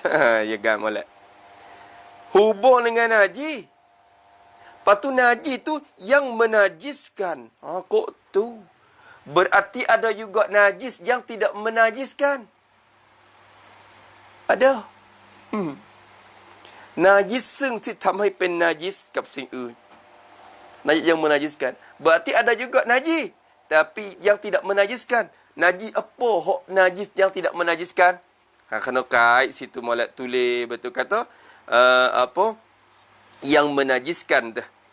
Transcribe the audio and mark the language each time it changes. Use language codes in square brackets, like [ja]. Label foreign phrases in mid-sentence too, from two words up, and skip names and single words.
[ms] Ya kan molek. Hubung dengan najis. Lepas tu najis tu yang menajiskan. Kok tu? Berarti ada juga najis yang tidak menajiskan. [th] Ada. Najis ซึ่งที่ทำให้เป็นnajis กับสิ่งอื่น [ms] Najis yang menajiskan. Berarti ada juga najis tapi yang tidak menajiskan. Najis apa hok najis yang tidak menajiskan? Kena kait situ molek tulis betul kata yang menajiskan dah.